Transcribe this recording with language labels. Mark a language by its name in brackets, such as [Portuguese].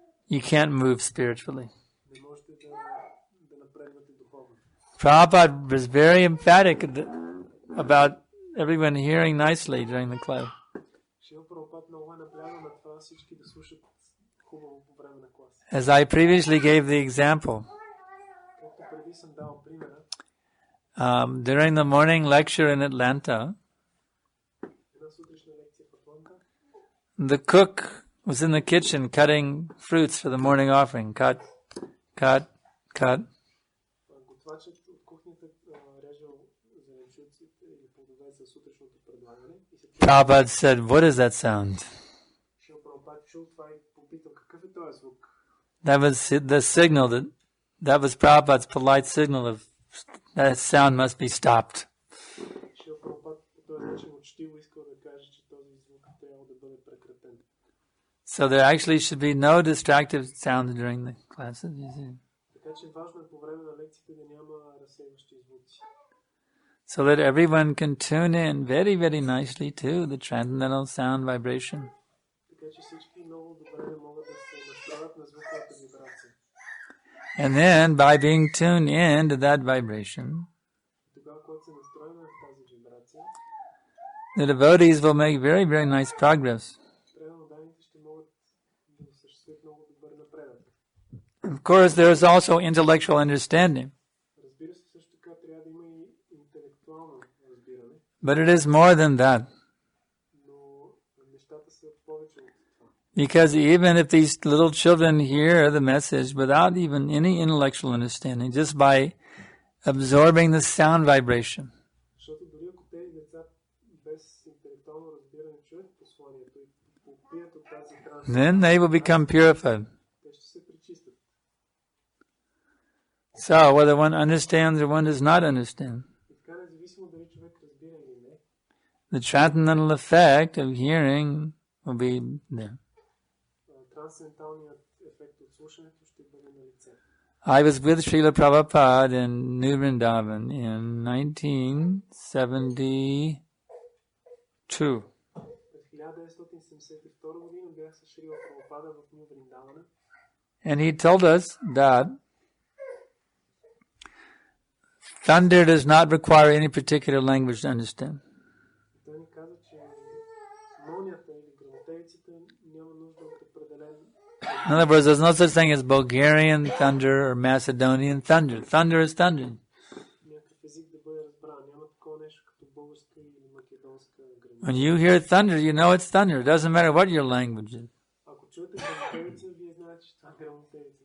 [English] You can't move spiritually. [Bulgarian] Не можете да напредвате духовно. [English] Prabhupada was very emphatic about everyone hearing nicely during the class. [Bulgarian] Шрила Прабхупад много е наблягал на това всички да слушат хубаво по време на клас. [English] As I previously gave the example, [Bulgarian] Както преди съм дал примера, [English] during the morning lecture in Atlanta, [Bulgarian] една сутрешна лекция в Атланта, [English] the cook was in the kitchen cutting fruits for the morning offering. Cut. [Bulgarian] готвачът от кухнята режал зеленчуците или плодове за сутрешното предлагане и се [English] Prabhupada said, "What is that sound?" [Bulgarian] Шрила Прабхупад чул това и попитал какъв е този звук. [English] That was the signal that was Prabhupada's polite signal of that sound must be stopped. [Bulgarian] Шрила Прабхупад по този начин учтиво искал да каже, че този звук трябва да бъде прекратен. [English] So there actually should be no distractive sounds during the classes. You see. [Bulgarian] Така че важно е по време на лекциите да няма разсейващи звуци. [English] So that everyone can tune in very, very nicely to the transcendental sound vibration. [Bulgarian] Така че всички много добре могат да се настроят на звуковата вибрация. [English] And then by being tuned in to that vibration, [Bulgarian] Тогава, когато се настроим на тази вибрация, [English] the devotees will make very, very nice progress. [Bulgarian] преданните ще могат да осъществят много добър напредък. [English] Of course, there is also intellectual understanding, [Bulgarian] Разбира се, също така трябва да има и интелектуално разбиране, [English] but it is more than that. [Bulgarian] но нещата са повече от това. [English] Because even if these little children hear the message without even any intellectual understanding, just by absorbing the sound vibration, [Bulgarian] Защото дори ако тези деца без интелектуално разбиране чуят посланието и попият от тази трансцендентална, [English] then they will become purified. [Bulgarian] те ще се пречистят. [English] So whether one understands or one does not understand, [Bulgarian] И така независимо дали човек разбира или не, [English] the transcendental effect of hearing will be there. [Bulgarian] трансценденталният ефект от слушането ще бъде на лице. [English] I was with Srila Prabhupada in New Vrindavan in 1972. [Bulgarian] През 1972 година бях с Шрила Прабхупада в Ню Вриндавана [English] And he told us that thunder does not require any particular language to understand. [Bulgarian] той ни каза, че молнията или гръмотевиците няма нужда от определен [English] In other words, there's no such thing as Bulgarian thunder or Macedonian thunder. Thunder is thunder. [Bulgarian] някакъв език да бъде разбран. Няма такова нещо като българска или македонска гръмотевица. [English] When you hear thunder, you know it's thunder. It doesn't matter what your language is. [Bulgarian] Ако чуете гръмотевица, вие знаете, че това е гръмотевица.